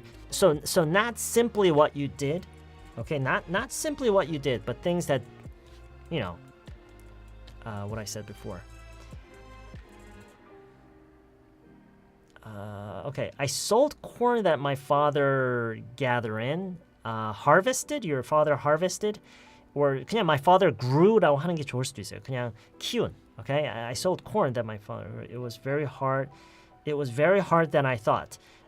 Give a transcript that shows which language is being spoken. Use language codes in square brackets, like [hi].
[en] So not simply what you did, okay? Not simply what you did, but things that, what I said before. Okay, I sold corn that my father gathered in. Harvested? Your father harvested? Or [ko] 그냥 [en] my father grew [ko] 라고 하는 게 좋을 수도 있어요. 그냥 키운. [en] Okay, I sold corn that my father. It was very hard. It was very hard than I thought.